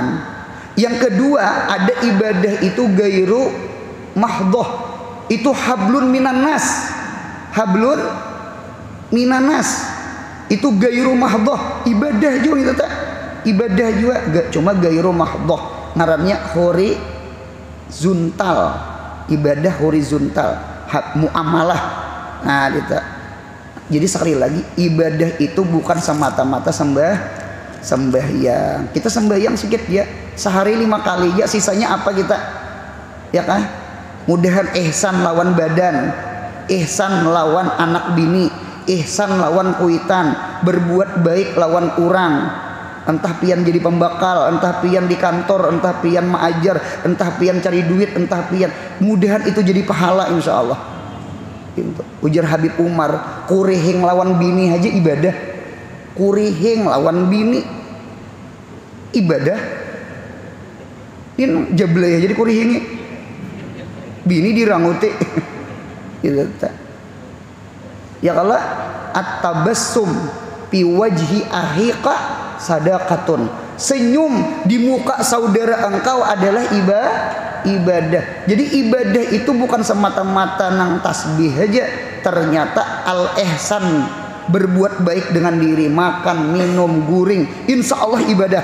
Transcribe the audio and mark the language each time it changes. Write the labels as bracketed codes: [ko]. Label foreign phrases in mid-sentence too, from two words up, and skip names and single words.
[id] Yang kedua, ada ibadah itu [ar] غير محضة, [id] itu [ar] حبل من الناس. حبل من الناس [id] itu [ar] غير محضة, [id] ibadah juga itu tak? Ibadah juga cuma [ar] غير محضة, [id] ngarannya horizontal, ibadah horizontal, muamalah. Nah, gitu. Jadi sekali lagi, ibadah itu bukan semata-mata sembahyang. Kita sembahyang sedikit ya, sehari 5 kali ya, sisanya apa kita? Ya kan? [bjn] Mudahan ihsan lawan badan, ihsan lawan anak bini, ihsan lawan kuitan, berbuat baik lawan orang. Entah pian jadi pembakal, entah pian di kantor, entah pian maajar, entah pian cari duit, entah pian, mudahan itu jadi pahala [ar] إن شاء الله. [bjn] Ujar Habib Umar, kurihing lawan bini aja ibadah. Kurihing lawan bini ibadah. Ini jablay jadi kurihingi bini diranguti. [id] Gitu tak. Ya kalau [ar] التبسم في وجه أخيك صدقة, [id] senyum di muka saudara engkau adalah ibadah. Jadi ibadah itu bukan semata-mata nang tasbih aja, ternyata al-ihsan, berbuat baik dengan diri, makan, minum, guring, [ar] إن شاء الله [id] ibadah.